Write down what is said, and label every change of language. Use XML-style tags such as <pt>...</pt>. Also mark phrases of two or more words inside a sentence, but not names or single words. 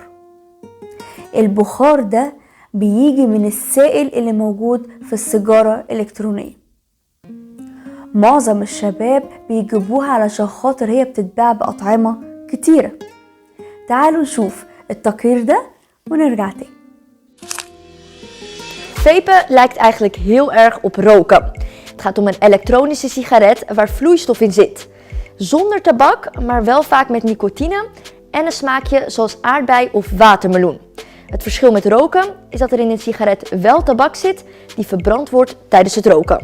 <ar>البخار ده بيجي من السائل اللي موجود في السيجارة الإلكترونية. معظم الشباب بيجيبوها علشان خاطر هي بتتباع بأطعمة كتيرة. تعالوا نشوف التقرير ده ونرجع تاني.</ar> <nl>Vapen lijkt eigenlijk heel erg op roken. Het gaat om een elektronische sigaret waar vloeistof in zit. Zonder tabak, maar wel vaak met nicotine en een smaakje zoals aardbei of watermeloen. Het verschil met roken is dat er in een sigaret wel tabak zit die verbrand wordt tijdens het roken.</nl>